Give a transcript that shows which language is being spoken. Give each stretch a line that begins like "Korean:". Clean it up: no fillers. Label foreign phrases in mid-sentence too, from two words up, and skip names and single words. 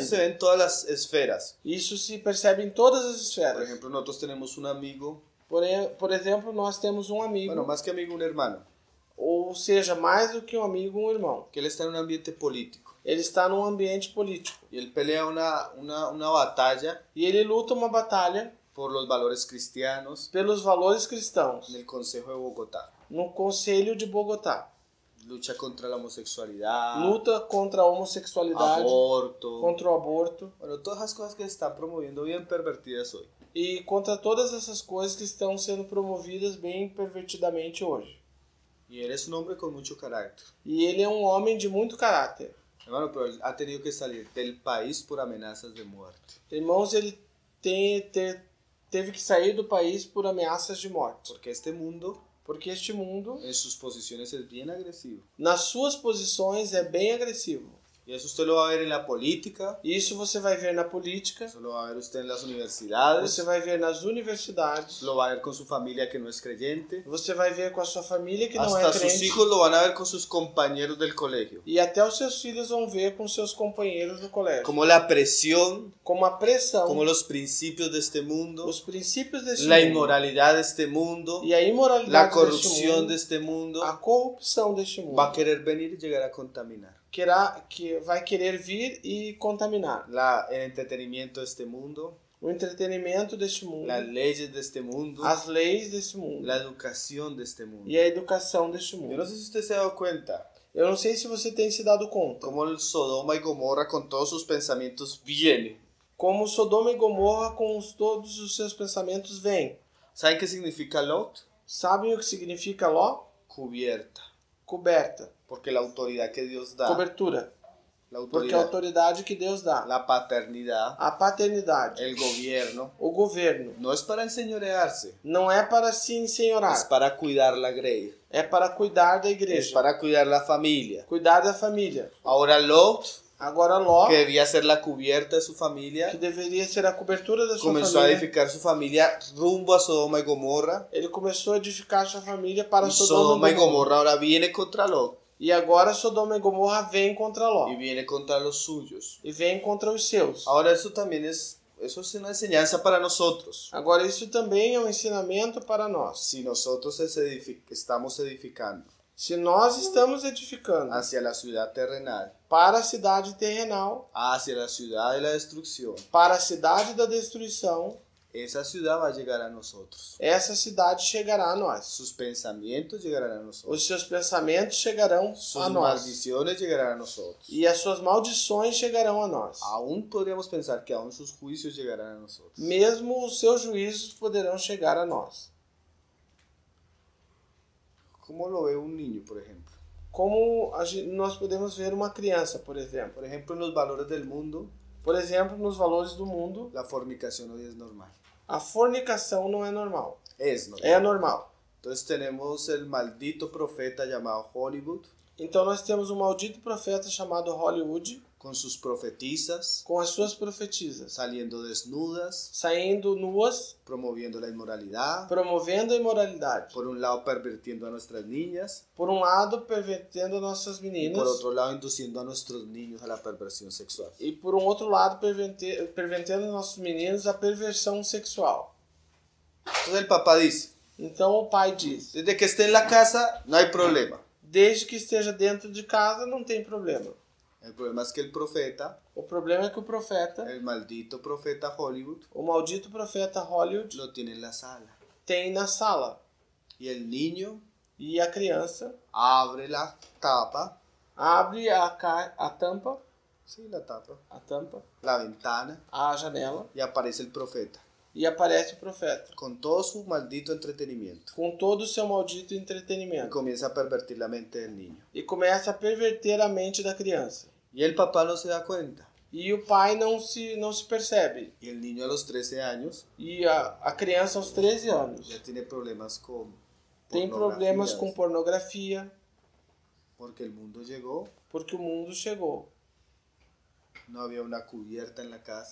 Spanish: Se ve en todas las esferas.
Portuguese: Isso se percebe em todas as
Spanish: Por
Portuguese: esferas.
Spanish: ejemplo, nosotros tenemos un amigo,
Portuguese: Por exemplo, nós temos um amigo,
Spanish: bueno, más que amigo, un hermano,
Portuguese: ou seja, mais do que um amigo, um irmão.
Spanish: que él está en un ambiente político.
Portuguese: Ele está num ambiente político.
Spanish: Y él pelea una batalla
Portuguese: E ele luta uma batalha
Spanish: por los valores cristianos
Portuguese: pelos valores cristãos
Spanish: en el Consejo de Bogotá.
Portuguese: no Conselho de Bogotá.
Spanish: Lucha contra la homosexualidad,
Portuguese: Luta contra a homossexualidade,
Spanish: aborto,
Portuguese: contra o aborto
Spanish: bueno, todas esas cosas que se están promoviendo bien pervertidas hoy.
Portuguese: e contra todas essas coisas que estão sendo promovidas bem pervertidamente hoje.
Spanish: Y él es un hombre con mucho carácter.
Portuguese: E ele é um homem de muito caráter.
Spanish: Hermano, pero él ha tenido que salir del país por amenazas de muerte.
Portuguese: Irmãos, ele teve que sair do país por ameaças de morte.
Spanish: Porque este mundo,
Portuguese: Porque este mundo,
Spanish: en sus posiciones, es bien agresivo.
Portuguese: nas suas posições, é bem agressivo.
Spanish: Y eso usted lo va a ver en la política,
Portuguese: Isso você vai ver na política,
Spanish: eso lo va a ver usted en las universidades,
Portuguese: você vai ver nas universidades,
Spanish: lo va a ver con su familia que no es creyente,
Portuguese: você vai ver com a sua família que não
Spanish: hasta
Portuguese: é
Spanish: sus
Portuguese: crente,
Spanish: hijos lo van a ver con sus compañeros del colegio.
Portuguese: e até os seus filhos vão ver com seus companheiros do colégio.
Spanish: Como la presión,
Portuguese: Como a pressão,
Spanish: como los principios de este mundo,
Portuguese: os princípios deste
Spanish: la
Portuguese: mundo
Spanish: inmoralidad de este mundo,
Portuguese: e a
Spanish: la
Portuguese: imoralidade deste
Spanish: corrupción
Portuguese: mundo,
Spanish: de este mundo,
Portuguese: a corrupção deste mundo,
Spanish: va a querer venir y llegar a contaminar.
Portuguese: que vai querer vir e contaminar.
Spanish: el entretenimiento de este mundo,
Portuguese: O entretenimento deste mundo,
Spanish: las leyes de este mundo,
Portuguese: as leis deste mundo
Spanish: la educación de este mundo.
Portuguese: e a educação deste
Spanish: Yo
Portuguese: mundo.
Spanish: no sé si usted se ha dado cuenta
Portuguese: Eu não sei se você tem se dado conta
Spanish: cómo el Sodoma y Gomorra con todos sus pensamientos viene.
Portuguese: como Sodoma e Gomorra com todos os seus pensamentos vêm.
Spanish: ¿Saben qué significa Lot?
Portuguese: Sabem o que significa Ló?
Spanish: Cubierta.
Portuguese: Coberta,
Spanish: Porque la autoridad que Dios da,
Portuguese: cobertura.
Spanish: la
Portuguese: Porque a
Spanish: autoridad,
Portuguese: autoridade que Deus dá,
Spanish: la paternidad,
Portuguese: a paternidade,
Spanish: el gobierno,
Portuguese: o governo,
Spanish: no es para enseñorearse,
Portuguese: não é para se
Spanish: es
Portuguese: ensenhorar,
Spanish: para cuidar la grey,
Portuguese: é para cuidar da
Spanish: es
Portuguese: igreja,
Spanish: para cuidar la familia.
Portuguese: cuidar da família.
Spanish: Ahora Lot,
Portuguese: Agora Ló,
Spanish: que debía ser la cubierta de su
Portuguese: que
Spanish: familia,
Portuguese: deveria ser a cobertura da sua
Spanish: comenzó a
Portuguese: família,
Spanish: edificar su familia rumbo a Sodoma y Gomorra.
Portuguese: ele começou a edificar sua família para
Spanish: Y
Portuguese: Sodoma
Spanish: Sodoma
Portuguese: e
Spanish: y
Portuguese: Gomorra.
Spanish: Gomorra ahora viene contra Lot
Portuguese: E agora Sodoma e Gomorra vem contra Ló
Spanish: y viene contra los suyos.
Portuguese: e vem contra os seus.
Spanish: Ahora eso es una enseñanza para nosotros.
Portuguese: Agora isso também é um ensinamento para nós.
Spanish: Si nosotros estamos edificando
Portuguese: Se nós estamos edificando
Spanish: hacia la ciudad terrenal,
Portuguese: para a cidade terrenal,
Spanish: hacia la ciudad de la destrucción,
Portuguese: para a cidade da destruição,
Spanish: esa ciudad va a llegar a nosotros.
Portuguese: essa cidade chegará a nós.
Spanish: Sus pensamientos llegarán a nosotros.
Portuguese: Os seus pensamentos chegarão
Spanish: Sus
Portuguese: a nós.
Spanish: maldiciones llegarán a nosotros.
Portuguese: E as suas maldições chegarão a nós.
Spanish: Aún podríamos pensar que aún sus juicios llegarán a nosotros.
Portuguese: Mesmo os seus juízos poderão chegar a nós.
Spanish: ¿Cómo lo ve un niño, por ejemplo?
Portuguese: Como nós podemos ver uma criança, por exemplo.
Spanish: Por ejemplo, en los valores del mundo,
Portuguese: Por exemplo, nos valores do mundo,
Spanish: la fornicación hoy es normal.
Portuguese: a fornicação não é normal.
Spanish: Es normal.
Portuguese: É normal.
Spanish: Entonces tenemos el maldito profeta llamado Hollywood,
Portuguese: Então nós temos um maldito profeta chamado Hollywood,
Spanish: con sus profetisas,
Portuguese: com as suas profetisas,
Spanish: saliendo desnudas,
Portuguese: saindo nuas,
Spanish: promoviendo la inmoralidad,
Portuguese: promovendo a imoralidade.
Spanish: por un lado pervirtiendo a nuestras niñas,
Portuguese: Por um lado, pervertendo nossas
Spanish: y
Portuguese: meninas,
Spanish: por otro lado induciendo a nuestros niños a la perversión sexual.
Portuguese: e por um outro lado, pervertendo nossos meninos à perversão sexual.
Spanish: Entonces el papá dice,
Portuguese: Então o pai diz:
Spanish: desde que esté en la casa no hay problema.
Portuguese: desde que esteja dentro de casa, não tem problema.
Spanish: El problema es que el profeta,
Portuguese: O problema é que o profeta,
Spanish: el maldito profeta Hollywood,
Portuguese: o maldito profeta Hollywood,
Spanish: lo tiene en la sala.
Portuguese: tem na sala.
Spanish: Y el niño
Portuguese: E a criança
Spanish: abre la tapa,
Portuguese: abre a tampa,
Spanish: sí, la tapa, la ventana,
Portuguese: a janela,
Spanish: y aparece el profeta,
Portuguese: e aparece o profeta,
Spanish: con todo su maldito entretenimiento,
Portuguese: com todo o seu maldito
Spanish: y
Portuguese: entretenimento.
Spanish: comienza a pervertir la mente del niño.
Portuguese: E começa a perverter a mente da criança.
Spanish: Y el papá no se da cuenta.
Portuguese: E o pai não se percebe.
Spanish: Y el niño a los 13 años
Portuguese: E a criança aos 13 anos
Spanish: ya tiene problemas con
Portuguese: tem problemas
Spanish: pornografías,
Portuguese: com pornografia,
Spanish: porque el mundo llegó,
Portuguese: porque o mundo chegou.
Spanish: no había una cubierta en la casa.